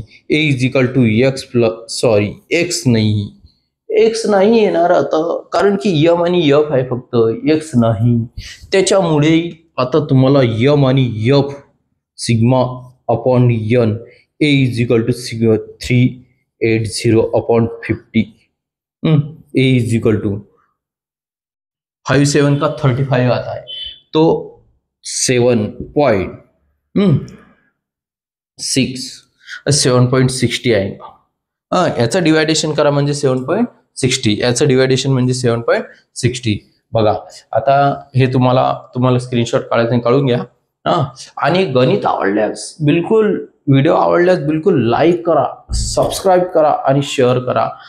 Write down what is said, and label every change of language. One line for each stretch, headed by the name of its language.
Marathi: A is equal to x plus, sorry x नाही येणार आता, कारण की यम आणि यफ आहे फक्त, एक्स नाही. त्याच्यामुळे आता तुम्हाला यम आणि F sigma upon N A is equal to 380 upon 50.
Hindi: A is equal to 5 7 का 35 आता है, तो 7.60 आएगा.
Marathi: याचं डिवायडेशन करा म्हणजे 7.60. याचं डिवायडेशन म्हणजे 7.60. बघा आता हे तुम्हाला स्क्रीनशॉट काढायचं, काढून घ्या. आणि गणित आवडल्यास बिलकुल, व्हिडिओ आवडल्यास बिलकुल लाईक करा, सबस्क्राईब करा आणि शेअर करा.